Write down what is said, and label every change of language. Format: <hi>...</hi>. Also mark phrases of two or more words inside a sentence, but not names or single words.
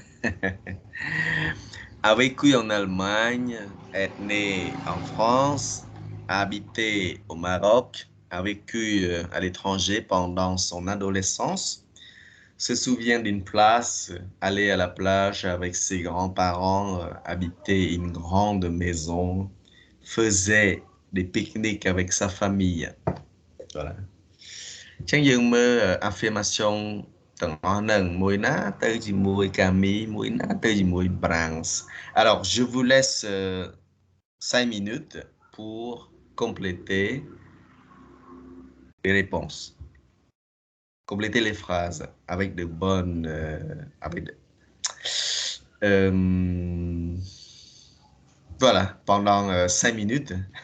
<fr>A vécu en Allemagne, est né en France, a habité au Maroc, a vécu à l'étranger pendant son adolescence, se souvient d'une place, aller à la plage avec ses grands-parents, habiter une grande maison, faisait des pique-niques avec sa famille. Voilà.</fr> <km>អញ្ចឹងយើងមើល affirmation ទាំងអស់ហ្នឹងមួយណាទៅជាមួយ Camille មួយណាទៅជាមួយ Barens.</km> <fr>Alors, je vous laisse 5 minutes pour compléter les réponses. Compléter les phrases avec de bonnes voilà, pendant 5 minutes.</fr>